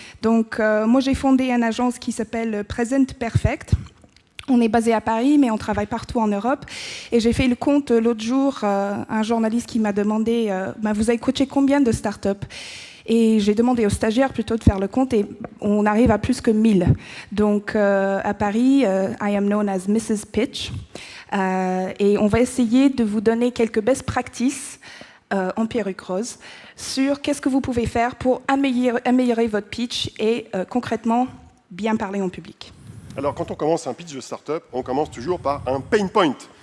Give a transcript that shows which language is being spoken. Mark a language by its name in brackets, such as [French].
[French] Donc, moi, j'ai fondé une agence qui s'appelle Present Perfect. On est basé à Paris, mais on travaille partout en Europe. Et j'ai fait le compte l'autre jour, un journaliste qui m'a demandé vous avez coaché combien de startups ? Et j'ai demandé aux stagiaires plutôt de faire le compte, et on arrive à plus que 1000. Donc, à Paris, [English] I am known as Mrs. Pitch. [French] Et on va essayer de vous donner quelques best practices en perruque rose sur qu'est-ce que vous pouvez faire pour améliorer votre pitch et concrètement bien parler en public. Alors quand on commence un pitch de start-up, on commence toujours par un pain point.